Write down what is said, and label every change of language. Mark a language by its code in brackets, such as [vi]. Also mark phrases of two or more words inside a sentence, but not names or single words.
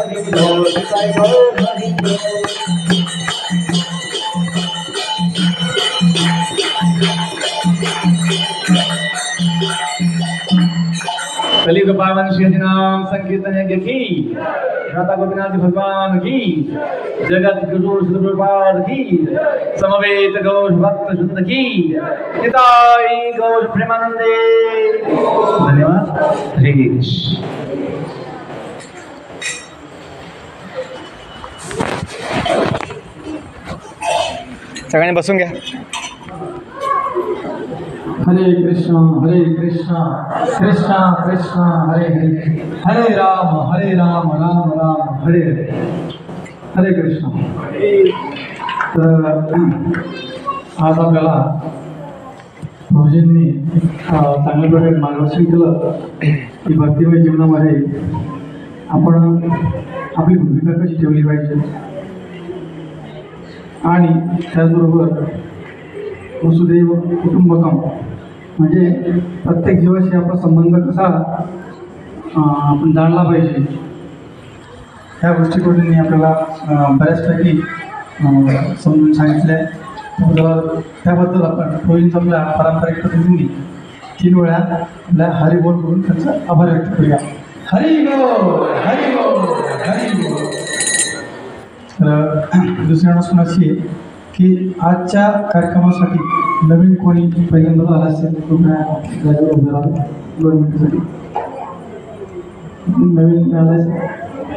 [hi] कलियुग पावन श्री नाम संकीर्तन यज्ञ की राधा गोपीनाथ भगवान की जगत गुरु श्री प्रभुपाद की समवेत गौर भक्त शुद्ध की निताई गौर प्रेमानंदे। [mr] धन्यवाद। हरे कृष्ण। सगळ्यांनी बसून घ्या। [sa] हरे कृष्णा कृष्णा कृष्णा हरे हरे, हरे राम राम राम हरे हरे, हरे कृष्ण। [mr] तर आज आपल्याला भाऊजींनी चांगल्या प्रकारे मार्गदर्शन केलं की भक्तिमय जीवनामध्ये आपण आपली भूमिका कशी ठेवली पाहिजे आणि त्याचबरोबर [sa] वसुदैव कुटुंबकम [mr] म्हणजे प्रत्येक जीवाशी आपला संबंध कसा आपण जाणला पाहिजे ह्या गोष्टीकडून आपल्याला बऱ्याचपैकी समजून सांगितलं आहे। त्याबद्दल आपण होळींचा आपल्या पारंपरिक पद्धतीने 3 वेळा आपल्या हरिबोल करून त्यांचा आभार व्यक्त करूया। हरी बोल हरी बोल हरी बोल। तर दुसरी अडचण अशी आहे की आजच्या कार्यक्रमासाठी नवीन कोणी पहिल्यांदा आला असेल तर 2 मिनिटासाठी नवीन आला असेल